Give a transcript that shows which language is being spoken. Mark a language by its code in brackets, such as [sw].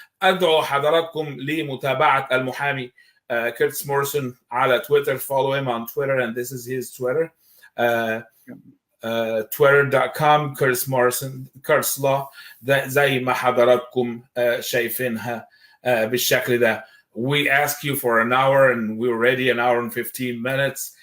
[ar] أدعو حضراتكم لمتابعة المحامي كيرتس موريسون على تويتر. [en] Follow him on Twitter, and this is his Twitter. twitter.com Curtis Morrison Curtis Law. [ar] زي ما حضراتكم شايفينها بالشكل ده. [en] We asked you for an hour and we're already an hour and 15 minutes.